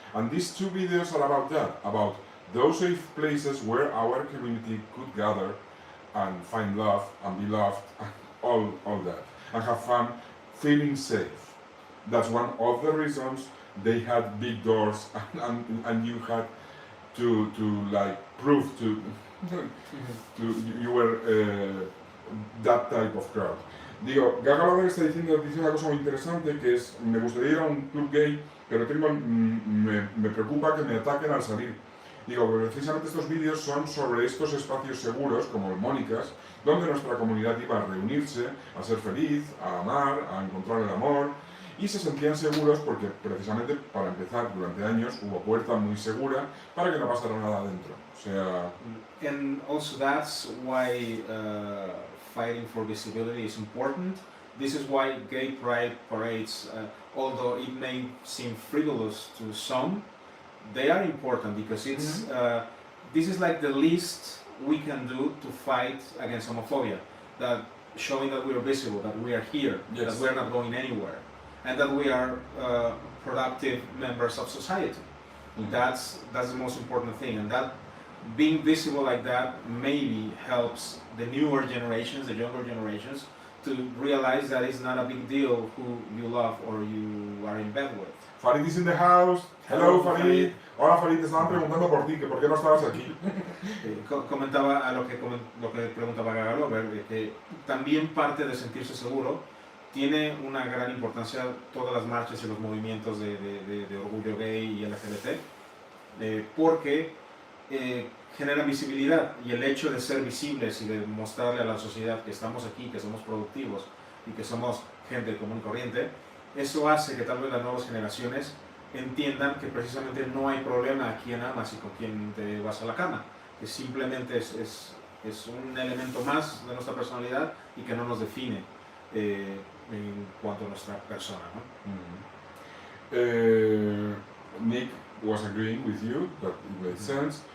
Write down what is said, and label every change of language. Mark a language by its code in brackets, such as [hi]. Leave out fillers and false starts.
[en] And these two videos are about that, about those safe places where our community could gather and find love and be loved, and all that, and have fun, feeling safe. That's one of the reasons they had big doors, and you had to like prove to you were that type of crowd. [es] Digo, Gaga Lover está diciendo una cosa muy interesante, que es, me gustaría ir a un club gay, pero me preocupa que me ataquen al salir. Digo, precisamente estos vídeos son sobre estos espacios seguros, como el Mónicas, donde nuestra comunidad iba a reunirse, a ser feliz, a amar, a encontrar el amor, y se sentían seguros porque precisamente para empezar durante años hubo puerta muy segura para que no pasara nada adentro. O sea... [en] And also that's why fighting for visibility is important. This is why gay pride parades, although it may seem frivolous to some, they are important because it's this is like the least we can do to fight against homophobia. That showing that we are visible, that we are here, yes, that we are not going anywhere, and that we are productive members of society. That's the most important thing, and that being visible like that maybe helps the newer generations, the younger generations, to realize that it's not a big deal who you love or you are in bed with. Farid is in the house. Hello, Farid. [es] Hola, Farid, te estaban preguntando por ti, que por qué no estabas aquí. Comentaba a lo que preguntaba Gaga Lover, que también parte de sentirse seguro tiene una gran importancia todas las marchas y los movimientos de orgullo gay y LGBT, porque generan visibilidad, y el hecho de ser visibles y de mostrarle a la sociedad que estamos aquí, que somos productivos y que somos gente común y corriente, eso hace que tal vez las nuevas generaciones entiendan que precisamente no hay problema a quién amas y con quién te vas a la cama, que simplemente es es un elemento más de nuestra personalidad y que no nos define en cuanto a nuestra persona, ¿no? [en] Nick was agreeing with you that it made sense.